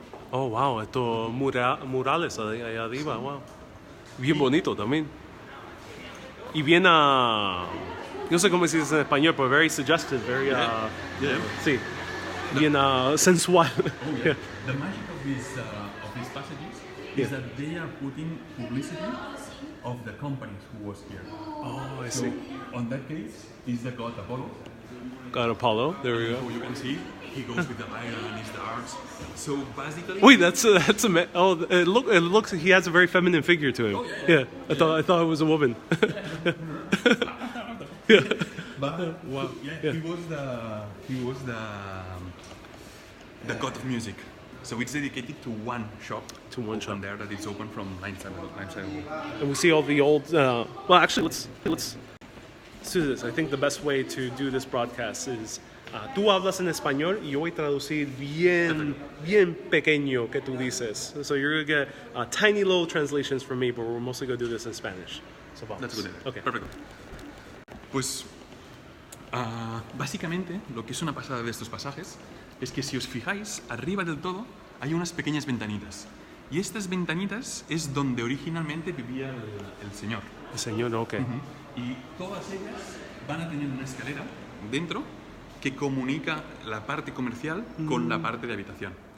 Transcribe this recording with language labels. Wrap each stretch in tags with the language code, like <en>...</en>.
<es>Oh, wow, estos murales ahí arriba, wow. Bien bonito también. Y bien, no sé cómo se dice en español, pero</es> <en>very suggestive, very,</en> <es>sí, bien sensual.</es> <en>The magic of these passages is that they are putting publicity of the companies who was here. Oh, I see. On that case, is the god Apollo. God Apollo, there we go. You can see. He goes with the iron and his darts. So basically. Wait, that's it looks. He has a very feminine figure to him. Oh, yeah. I thought it was a woman. But wow. Yeah, he was the god of music. So it's dedicated to one shop. To one shop there that is open from 9/7. And we see all the old. Well, actually, let's do this. I think the best way to do this broadcast is.</en> <es>Tú hablas en español y yo voy a traducir bien pequeño que tú dices.</es> <en>So you're going to get tiny little translations from me, but we're mostly going to do this in Spanish. So that's good. Okay. Perfect.</en> <es>Pues básicamente lo que es una pasada de estos pasajes es que si os fijáis, arriba del todo hay unas pequeñas ventanitas. Y estas ventanitas es donde originalmente vivía el señor. El señor, ok. Y todas ellas van a tener una escalera dentro que comunica la parte comercial con la parte de habitación.</es>